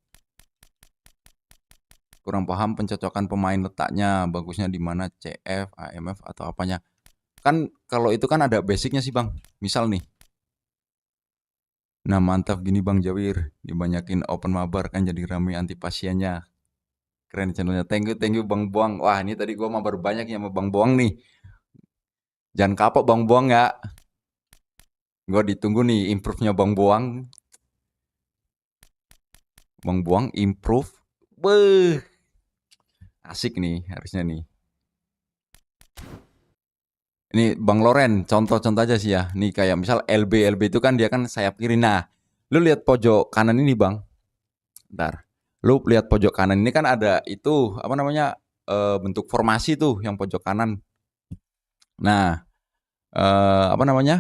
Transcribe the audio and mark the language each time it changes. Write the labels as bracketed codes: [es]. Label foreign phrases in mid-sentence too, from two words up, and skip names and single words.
[id] Kurang paham pencocokan pemain letaknya bagusnya di mana CF, AMF atau apanya. Kan kalau itu kan ada basicnya sih bang. Misal nih. Nah mantap gini Bang Jawir. Dibanyakin open mabar kan jadi rame anti pasiennya. Keren channelnya. [en] Thank you Bang Boang. [id] Wah ini tadi gua mabar banyak ya sama Bang Boang nih. Jangan kapok Bang Boang ya. Gua ditunggu nih improve-nya Bang Boang. Bang Boang improve. Beuh. Asik nih harusnya nih. Ini Bang Loren, contoh-contoh aja sih ya. Nih kayak misal LB itu kan dia kan sayap kiri. Nah, lu lihat pojok kanan ini Bang. Bentar. Lu lihat pojok kanan ini kan ada itu apa namanya bentuk formasi tuh yang pojok kanan. Nah, apa namanya?